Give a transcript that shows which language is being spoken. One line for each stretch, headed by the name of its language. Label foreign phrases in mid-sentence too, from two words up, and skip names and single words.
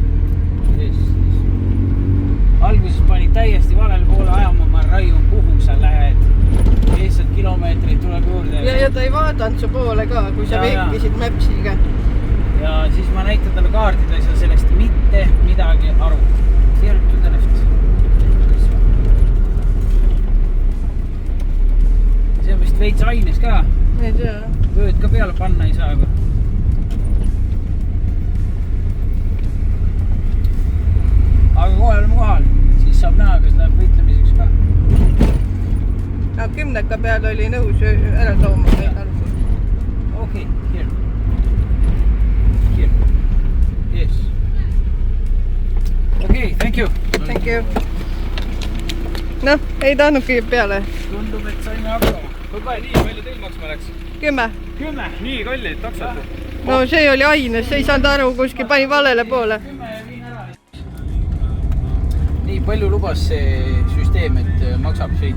Estonian: Alguses pani täiesti valel poole ajama, ma raiun, kuhu sa lähed. 50 kilomeetrit tuleb juurde. Ja ta ei vaadanud su poole ka, kui sa vehkisid Mapsiga. Ja siis ma näitan talle kaardid, ei saa sellest mitte midagi aru.
English: Here to the left.
Estonian: See on vist veits aines ka. Ei tea. Vööd ka peale panna ei saa. Aga kohe oleme kohal, siis saab näha, kas läheb võitlemiseks ka. No, 10 peal oli nõus ära tooma meid alguses.
English: Okay, here. Yes. Okay, thank you. Thank you.
Estonian: Noh, ei tahtnudki peale. Tundub, et saime hakkama. Kui nii palju teil maksma läks? 10. Nii kallid taksod. No see oli aines, ei saanud aru, kuskil pani valele poole. Nii palju lubas see süsteem, et maksab sõit?